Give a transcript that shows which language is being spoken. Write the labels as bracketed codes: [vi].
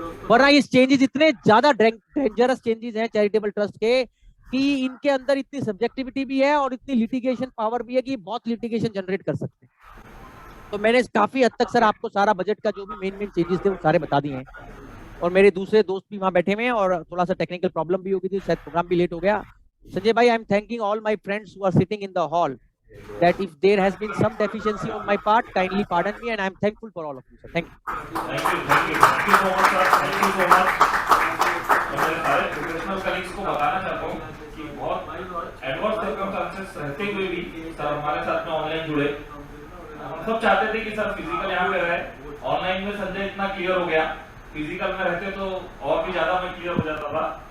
[hi] वरना ये चेंजेस इतने ज्यादा डेंजरस चेंजेस हैं चैरिटेबल ट्रस्ट के कि इनके अंदर इतनी सब्जेक्टिविटी भी है और इतनी लिटिगेशन पावर भी है कि बहुत लिटिगेशन जनरेट कर सकते हैं। तो मैंने काफी हद तक सर आपको सारा बजट का जो भी मेन चेंजेस थे वो सारे बता दिए हैं। और मेरे दूसरे दोस्त भी वहां बैठे हुए हैं और थोड़ा सा टेक्निकल प्रॉब्लम भी हो गई थी, शायद प्रोग्राम भी लेट हो गया। [en] Sanjay bhai, I am thanking all my friends who are sitting in the hall, that if there has been some deficiency on my part, kindly pardon me, and I am thankful for all of you, sir. Thank you. Thank you so much, sir. Thank you so much. [hi] मैं मेरे सारे professional colleagues को बताना चाहता हूँ कि बहुत adverse circumstances रहते हुए भी सर हमारे साथ में ऑनलाइन जुड़े। हम सब चाहते थे कि सर फिजिकल यहाँ पे रहे, ऑनलाइन में संजय इतना क्लियर हो गया, फिजिकल में रहते तो और भी ज्यादा मैं क्लियर हो जाता था।